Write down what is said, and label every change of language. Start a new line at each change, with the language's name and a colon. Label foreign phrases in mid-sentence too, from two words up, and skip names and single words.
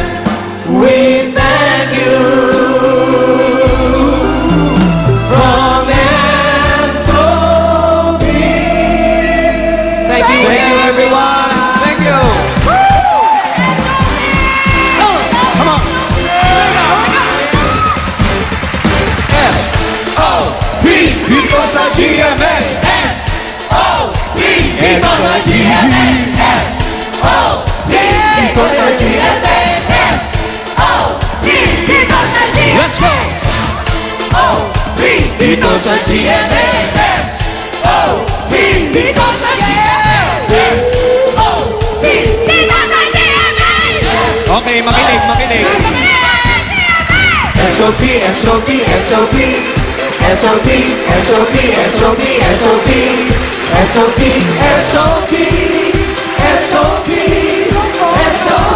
English: We thank you from SOB. Thank you, everyone. Thank you. Come on.
Filipino: S-O-P, dito sa GMA. S-O-P, dito sa GMA. S-O-P, dito sa GMA. S-O-P, dito sa GMA.
English: Let's go.
Filipino: O-P, dito sa GMA. S-O-P, dito sa GMA. S-O-P, dito sa GMA. Okay, makinig, makinig. SOP, SOP, SOP, SOP, SOP, SOP, SOP, SOP, SOP, SOP, SOP.